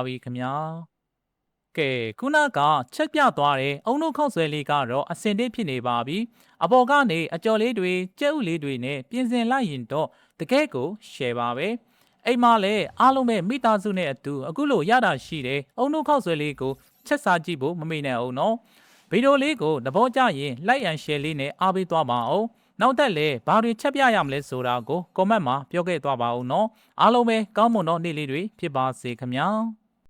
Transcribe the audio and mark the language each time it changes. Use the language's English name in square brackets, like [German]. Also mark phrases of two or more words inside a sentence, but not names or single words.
[Burmese] ပြီခင်ဗျာကဲခုနကချက်ပြသွားတဲ့အုံနှုတ်ခောက်ဆွဲလေးကတော့အစင်တစ်ဖြစ်နေပါပြီအပေါ်ကနေအကျော် လေးတွေကြက်ဥလေးတွေနဲ့ပြင်ဆင်လိုက်ရင်တော့တကယ်ကိုရှယ်ပါပဲအိမ်မှာလည်းအားလုံးပဲမိသားစုနဲ့အတူအခုလိုရတာရှိတယ်အုံနှုတ်ခောက်ဆွဲလေးကိုချက်စားကြည့်ဖို့မမေ့နဲ့အောင်နော်ဗီဒီယိုလေးကိုသဘောကျရင် [English] like and share [Burmese] လေးနဲ့အားပေးသွားပါအောင်နောက်ထပ်လည်းဘာတွေချက်ပြရမလဲဆိုတာကို comment မှာပြောခဲ့သွားပါဦးနော်အားလုံးပဲကောင်းမွန်သောနေ့လေးတွေဖြစ်ပါစေခင်ဗျာ